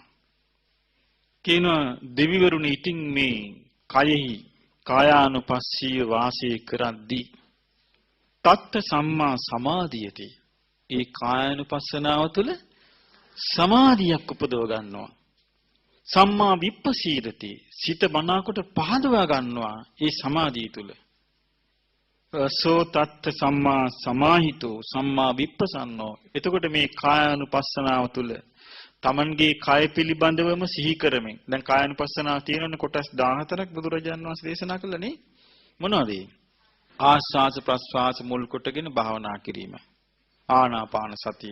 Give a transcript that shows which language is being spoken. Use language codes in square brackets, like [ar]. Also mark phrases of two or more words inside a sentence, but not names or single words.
[si] කියන දෙවිවරුනි ඉතින් මේ කයෙහි කායානුපස්සීව වාසය කරද්දී [pi] තත්ත සම්මා සමාධියති. [si] ඒ කායානුපස්සනාව තුළ සමාධියක් උපදව ගන්නවා. [pi] සම්මා විපස්සීදති [si] සිත මනාකොට පහදවා ගන්නවා ඒ සමාධිය තුළ. [pi] සෝ තත්ත සම්මා සමාහිතෝ සම්මා විපස්සන්නෝ. [si] එතකොට මේ කායානුපස්සනාව තුළ තමන්ගේ කය පිළිබඳවම සිහි කරමින් දැන් කායානුපස්සනාව තියෙනනේ කොටස් 14ක් බුදුරජාණන් වහන්සේ දේශනා කළනේ. මොනවද ඒ? ආස්වාස ප්‍රස්වාස මුල් කොටගෙන භාවනා කිරීම. ආනාපාන සතිය.